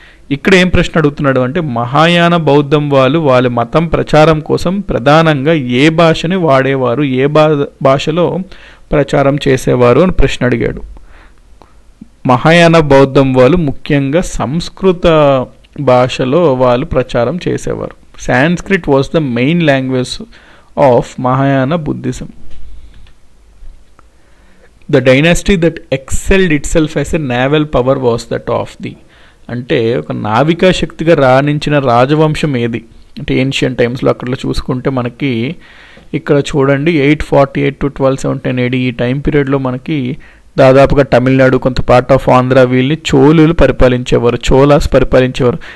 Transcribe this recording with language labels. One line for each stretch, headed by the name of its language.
Telugu: ఇక్కడ ఏం ప్రశ్న అడుగుతున్నాడు అంటే మహాయాన బౌద్ధం వాళ్ళ మతం ప్రచారం కోసం ప్రధానంగా ఏ భాషని వాడేవారు, ఏ భాషలో ప్రచారం చేసేవారు అని ప్రశ్న అడిగాడు. మహాయాన బౌద్ధం వాళ్ళు ముఖ్యంగా సంస్కృత భాషలో వాళ్ళు ప్రచారం చేసేవారు.
English: Sanskrit was the main language of Mahayana Buddhism. The dynasty that excelled itself as a naval power was that of the.
Telugu: అంటే ఒక నావికా శక్తిగా రాణించిన రాజవంశం ఏది అంటే ఏన్షియన్ టైమ్స్లో అక్కడ చూసుకుంటే మనకి ఇక్కడ చూడండి 848 to 1217 AD ఈ టైం పీరియడ్లో మనకి దాదాపుగా తమిళనాడు, కొంత పార్ట్ ఆఫ్ ఆంధ్ర వీళ్ళని చోళులు పరిపాలించేవారు, చోళాస్ పరిపాలించేవారు.